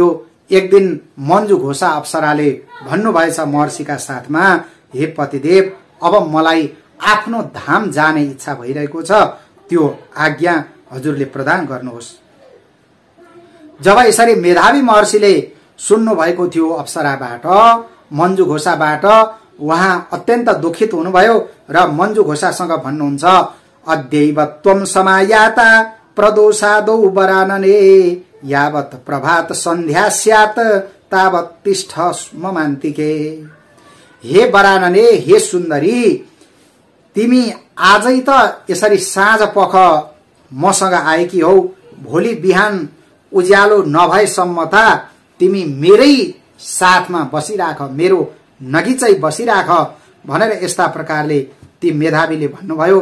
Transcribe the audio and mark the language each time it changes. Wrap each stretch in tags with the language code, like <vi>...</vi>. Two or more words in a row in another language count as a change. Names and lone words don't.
<ne>एक दिन मञ्जु घोषा अप्सराले भन्नुभएछ महर्षिका साथमा, हे पतिदेव अब मलाई आफ्नो धाम जाने इच्छा भइरहेको छ, त्यो आज्ञा हजुरले प्रदान गर्नुहोस्। जब यसरी मेधावी महर्षिले सुन्नु भएको थियो अप्सराबाट मञ्जु घोषाबाट उहाँ अत्यन्त दुखित हुनुभयो र मञ्जु घोषासँग भन्नुहुन्छ,</ne> <sa>अद्यैव त्वं समायाता प्रदोषादौ वरानने यावत् प्रभात सन्ध्या स्यात् तावत् तिष्ठ ममान्तिके।</sa> <ne>हे वरानने, हे सुन्दरी, तिमी आजै त यसरी साँझ पख मसँग आएकी हौ, भोलि बिहान उज्यालो नभएसम्म त तिमी मेरै साथमा बसिराख, मेरो नगिचै बसिराख भनेर यस्ता प्रकारले ती मेधावीले भन्नुभयो।</ne>